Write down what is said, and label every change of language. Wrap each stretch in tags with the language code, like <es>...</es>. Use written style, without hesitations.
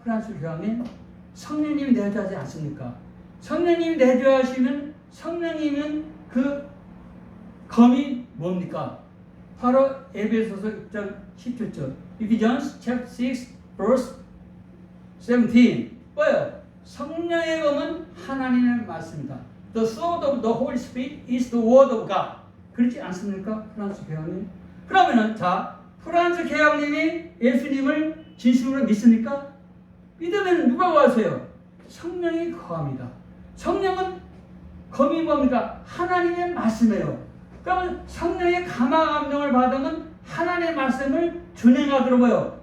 <ko>프란스 교황님, 성령님이 내주하지 않습니까? 성령님이 내주하시면 성령님은 그 검이 뭡니까? 바로 에베소서 6장 17절.</ko> <en>Ephesians chapter 6 verse 17.</en> <ko>뭐예요? 성령의 검은 하나님의 말씀이다.</ko> <en>The sword of the Holy Spirit is the word of God.</en> <ko>그렇지 않습니까? 프란스 교황님. 그러면은 자, 프란스 교황님이 예수님을 진심으로 믿습니까? 믿으면 누가 와세요? 성령이 거합니다. 성령은 검이 뭡니까? 하나님의 말씀이에요. 그러면 성령의 감화 감동을 받으면 하나님의 말씀을 준행하도록 뭐요?</ko>